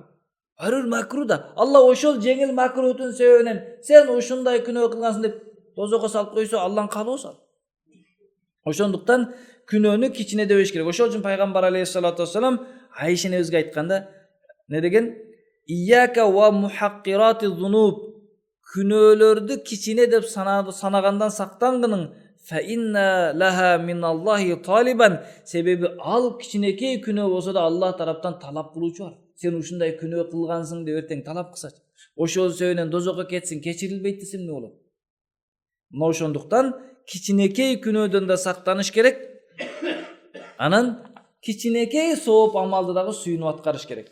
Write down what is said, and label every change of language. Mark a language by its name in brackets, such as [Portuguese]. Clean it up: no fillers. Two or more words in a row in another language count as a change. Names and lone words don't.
[Kyrgyz] Ар бир макруh да Алла ошол жеңил макрухтун себебинен сен ушундай күнөө кылгансың деп дозокко салып койсо, Аллахын каалоосу. Ошондуктан күнөөнү кичине дебеш керек. Ошол үчүн пайгамбар [Arabic] عليه الصلاة والسلام [Kyrgyz] Айша энебизге айтканда не деген? [Arabic] إياك ومحقرات الذنوب. [Kyrgyz] Күнөөлөрдү кичине деп санагандан сактангының [Arabic] فإن لها من الله طالبا. [Kyrgyz] Себеби ал кичинекей күнөө болсо да Аллах тараптан талап кылуучу бар. Сен ушундай күнөө кылгансың деп эртең талап кылсачы. Ошол себептен дозокко кетсин, кечирилбейт десем эмне болот? Мына ошондуктан кичинекей күнөөдөн да сактаныш керек. Анан кичинекей сооп амалды дагы сүйүнүп аткарыш керек.